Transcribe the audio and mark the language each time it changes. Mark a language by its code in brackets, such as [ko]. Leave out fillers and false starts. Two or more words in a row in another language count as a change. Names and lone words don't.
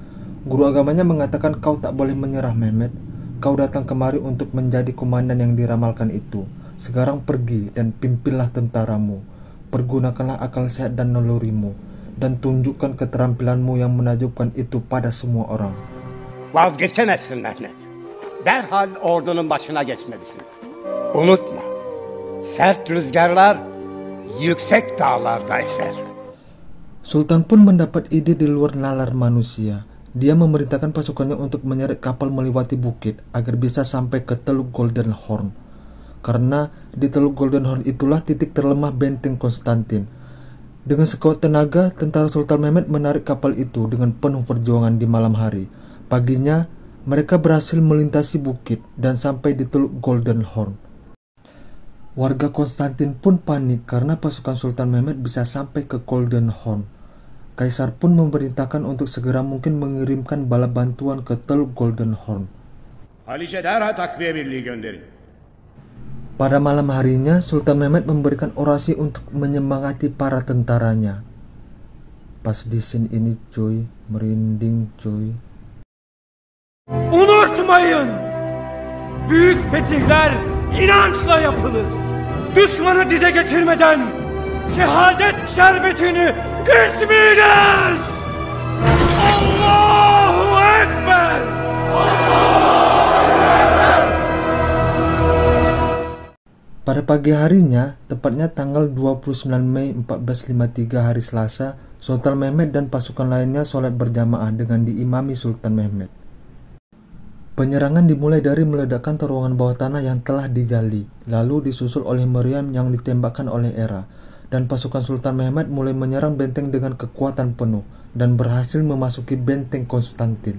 [id] Guru agamanya mengatakan, kau tak boleh menyerah Mehmed. Kau datang kemari untuk menjadi komandan yang diramalkan itu. Sekarang pergi dan pimpinlah tentaramu. Pergunakanlah akal sehat dan nalurimu dan tunjukkan keterampilanmu yang menakjubkan itu pada semua orang. [tr] Vazgeçemezsin Mehmet. Derhal ordunun başına geçmelisin. Unutma. Sert rüzgarlar yüksek dağlarda eser. [id] Sultan pun mendapat ide di luar nalar manusia. Dia memerintahkan pasukannya untuk menyeret kapal melewati bukit agar bisa sampai ke Teluk Golden Horn. Karena di Teluk Golden Horn itulah titik terlemah benteng Konstantin. Dengan sekuat tenaga, tentara Sultan Mehmed menarik kapal itu dengan penuh perjuangan di malam hari. Paginya, mereka berhasil melintasi bukit dan sampai di Teluk Golden Horn. Warga Konstantin pun panik karena pasukan Sultan Mehmed bisa sampai ke Golden Horn. Kaisar pun memerintahkan untuk segera mungkin mengirimkan bala bantuan ke Teluk Golden Horn. [tr] Halice derhal takviye birliği gönderin. [id] Pada malam harinya, Sultan Mehmed memberikan orasi untuk menyemangati para tentaranya. Pas di scene ini cuy, merinding cuy. [tr] Unutmayın! Büyük fetihler inançla yapılır. Düşmanı dize getirmeden şehadet şerbetini içmeyiniz! Allahu Ekber! [id] Pada pagi harinya, tepatnya tanggal 29 Mei 1453 hari Selasa, Sultan Mehmed dan pasukan lainnya sholat berjamaah dengan diimami Sultan Mehmed. Penyerangan dimulai dari meledakkan terowongan bawah tanah yang telah digali, lalu disusul oleh meriam yang ditembakkan oleh Hera, dan pasukan Sultan Mehmed mulai menyerang benteng dengan kekuatan penuh dan berhasil memasuki benteng Konstantin.